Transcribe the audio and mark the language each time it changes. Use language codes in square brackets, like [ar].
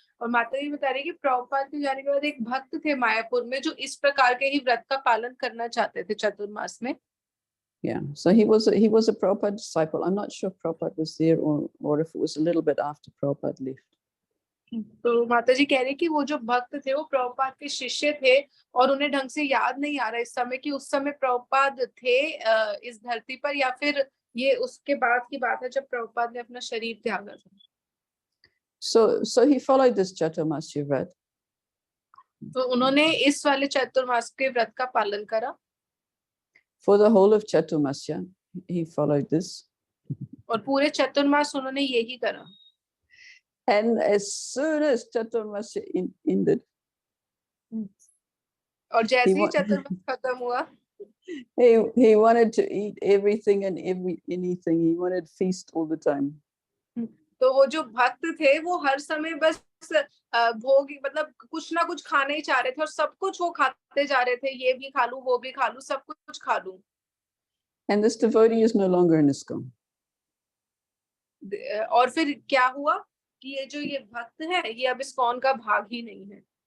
[hi] और माता जी बता रही कि प्रभुपाद के जाने के बाद एक भक्त थे मायापुर में जो इस प्रकार के ही व्रत का पालन करना चाहते थे चतुर्मास में. [en] Yeah, so he was a Prabhupada disciple. I'm not sure Prabhupada was there or if it was a little bit after Prabhupada left. [hi] तो माता जी कह रही कि वो जो भक्त थे वो प्रभुपाद के शिष्य थे और उन्हें ढंग से याद नहीं आ रहा इस समय कि उस समय प्रभुपाद थे इस धरती पर, या फिर ये उसके बाद की बात है जब प्रभुपाद ने अपना शरीर त्यागा था. [en] So he followed this Chaturmasya Vrat. [hi] तो उन्होंने इस वाले चतुर्मास के व्रत का पालन करा. [en] For the whole of Chaturmasya, he followed this. [hi] और पूरे चतुर्मास उन्होंने यही करा. [en] And as soon as Chaturmasya ended, [hi] और जैसे ही चतुर्मास खत्म हुआ, [en] he wanted to eat everything and anything. He wanted feast all the time. [hi] तो वो जो भक्त थे वो हर समय बस भोग, मतलब कुछ ना कुछ खाने ही चाह रहे थे और सब कुछ वो खाते जा रहे थे. ये भी खा लूं, वो भी खा लूं, सब कुछ खा लूं. [en] And this devotee is no longer in ISKCON. [hi] और फिर क्या हुआ कि ये भक्त है ये अब ISKCON का भाग ही नहीं है.